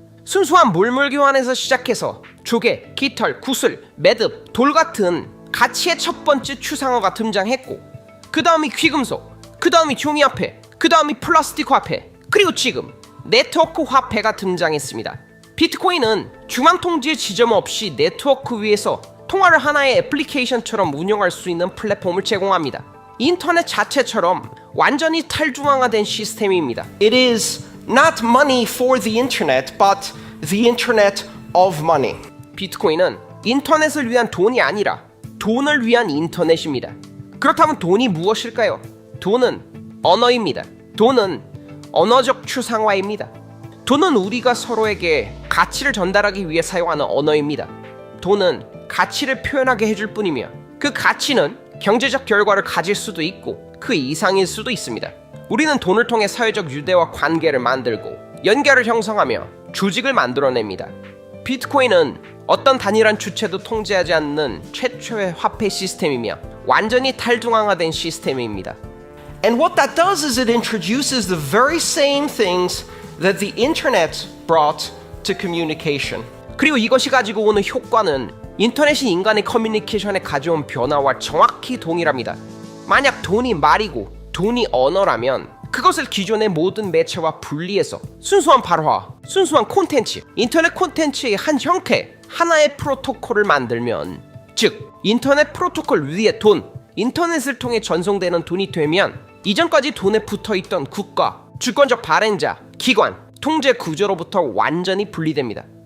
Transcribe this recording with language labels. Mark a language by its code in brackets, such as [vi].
[ko] 순수한 물물 교환에서 시작해서 조개, 깃털, 구슬, 매듭, 돌 같은 가치의 첫 번째 추상어가 등장했고, 그 다음이 귀금속, 그 다음이 종이화폐, 그 다음이 플라스틱 화폐, 그리고 지금 네트워크 화폐가 등장했습니다. 비트코인은 중앙 통제 지점 없이 네트워크 위에서 통화를 하나의 애플리케이션처럼 운영할 수 있는 플랫폼을 제공합니다. 인터넷 자체처럼 완전히 탈중앙화된 시스템입니다. [en] It is not money for the internet, but the internet of money. [ko] 비트코인은 인터넷을 위한 돈이 아니라 돈을 위한 인터넷입니다. 그렇다면 돈이 무엇일까요? 돈은 언어입니다. 돈은 언어적 추상화입니다. 돈은 우리가 서로에게 가치를 전달하기 위해 사용하는 언어입니다. 돈은 가치를 표현하게 해줄 뿐이며 그 가치는 경제적 결과를 가질 수도 있고 그 이상일 수도 있습니다. 우리는 돈을 통해 사회적 유대와 관계를 만들고 연결을 형성하며 조직을 만들어냅니다. 비트코인은 어떤 단일한 주체도 통제하지 않는 최초의 화폐 시스템이며 완전히 탈중앙화된 시스템입니다. [en] And what that does is it introduces the very same things that the internet brought to communication. [ko] 그리고 이것이 가지고 오는 효과는 인터넷이 인간의 커뮤니케이션에 가져온 변화와 정확히 동일합니다. 만약 돈이 말이고 돈이 언어라면 그것을 기존의 모든 매체와 분리해서 순수한 발화, 순수한 콘텐츠, 인터넷 콘텐츠의 한 형태, 하나의 프로토콜을 만들면, 즉 인터넷 프로토콜 위에 돈, 인터넷을 통해 전송되는 돈이 되면 이전까지 돈에 붙어있던 국가, 주권적 발행자, 기관, 통제 구조로부터 완전히 분리됩니다.